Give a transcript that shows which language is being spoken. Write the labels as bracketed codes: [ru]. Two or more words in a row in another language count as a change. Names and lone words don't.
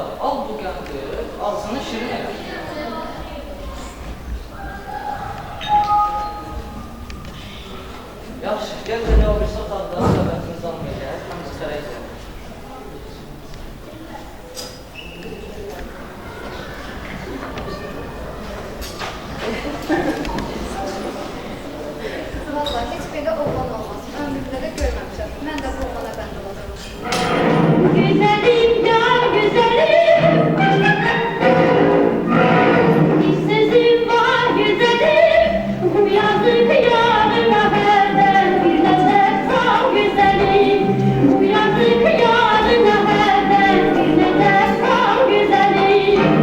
[az] Al bu qəndi, ağzını şirin elə. Yaxşı, gəl belə o bir otaqda söhbətimiz almayacaq, həm də sərə izləyək. Valla heç belə oğlan olmaz. Ömrümdə də görməmişəm. Mən də bu oğlana bənd olacağım. [tr] Güzelim ya güzelim, bir sözüm var güzelim, bu yazık yarına herden bir neşe kal güzelim, bu yazık yarına herden bir neşe kal güzelim.